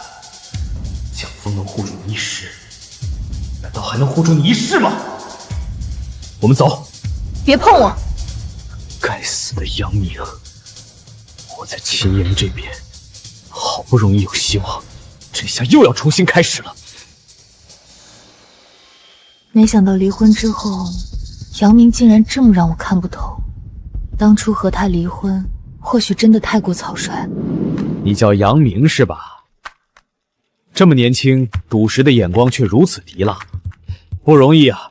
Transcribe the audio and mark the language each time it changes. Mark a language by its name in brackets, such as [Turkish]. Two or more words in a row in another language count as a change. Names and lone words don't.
[Chinese] 蒋峰能护住你一时，难道还能护住你一世吗？我们走。别碰我！该死的杨明，我在秦岩这边好不容易有希望，这下又要重新開始了。沒想到離婚之後，楊明竟然這麼讓我看不透。當初和他離婚，或許真的太過草率。你叫楊明是吧？這麼年輕，賭石的眼光卻如此毒辣，不容易啊！